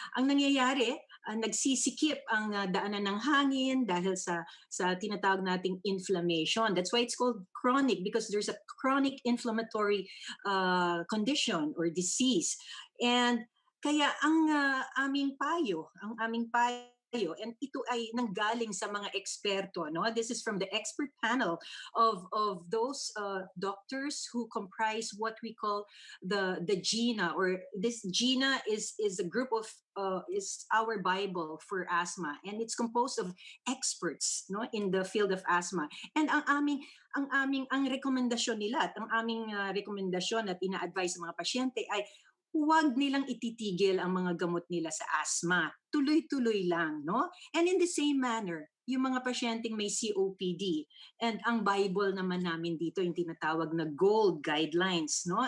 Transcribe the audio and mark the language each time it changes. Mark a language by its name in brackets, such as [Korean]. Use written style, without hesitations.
[Filipino] Ang nangyayari, nagsisikip ang daanan ng hangin dahil sa tinatawag nating inflammation. [English] That's why it's called chronic, because there's a chronic inflammatory condition or disease. [Filipino] And kaya ang aming payo, and ito ay nanggaling sa mga eksperto, no? [English] This is from the expert panel of those doctors who comprise what we call the GINA, or this GINA is a group of is our Bible for asthma, and it's composed of experts, no, in the field of asthma. [Filipino] And ang rekomendasyon nila at ang aming rekomendasyon at ina-advise sa mga pasyente ay huwag nilang ititigil ang mga gamot nila sa asthma. Tuloy-tuloy lang, no? [English] And in the same manner, [Filipino] yung mga pasyenteng may COPD, and ang Bible naman namin dito, yung tinatawag na GOLD guidelines, no?